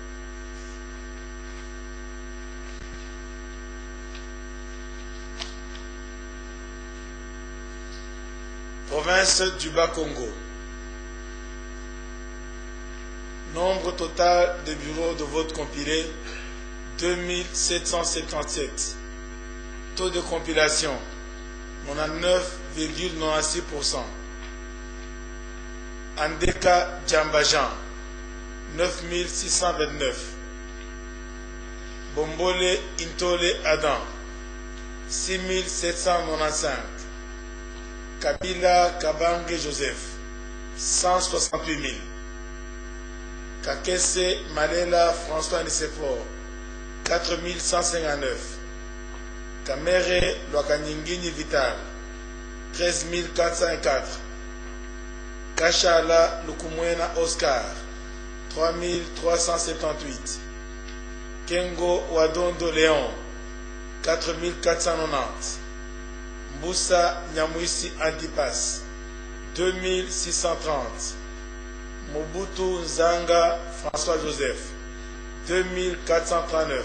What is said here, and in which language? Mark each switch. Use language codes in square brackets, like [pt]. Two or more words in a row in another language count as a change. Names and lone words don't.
[fr] Province du Bas-Congo. Nombre total de bureaux de vote compilés, 2777. Taux de compilation, 99,96%. Andeka Djambajan, 9629. Bombole Intole Adam, 6795. Kabila Kabange Joseph, 168 000. Kakese Malela François Nisefor, 4159. Kamere Lwakaningini Vital, 13 404. Kachala Lukumwena Oscar, 3378. Kengo Wadondo Léon, 4490. Mboussa Nyamwisi Antipas, 2630. Mobutu Nzanga François Joseph, 2439.